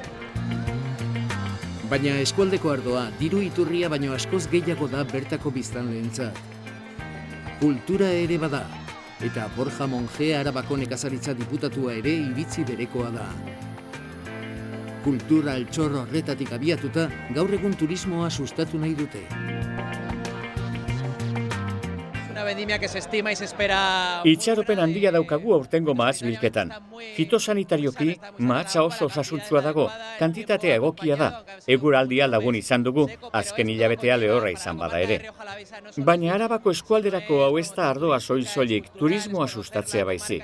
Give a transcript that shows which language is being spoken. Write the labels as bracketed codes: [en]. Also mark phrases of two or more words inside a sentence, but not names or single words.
[eu] Baina eskualdeko ardoa diru iturria baino askoz gehiago da bertako biztanleentzat. Kultura ere bada, eta Borja Monge Arabako nekazaritza diputatua ere iritzi berekoa da. Kultura altxor horretatik abiatuta, gaur egun turismoa sustatu nahi dute. [es] Una vendimia que se estima y se espera. [eu] Itxaropen handia daukagu aurtengo mahats bilketan. Fitosanitarioki mahatsa oso osasuntsua dago, kantitatea egokia da. Eguraldia lagun izan dugu, azken hilabetea lehorra izan bada ere. Baina Arabako eskualderako hau ez da ardoa soil-soilik, turismoa sustatzea baizik.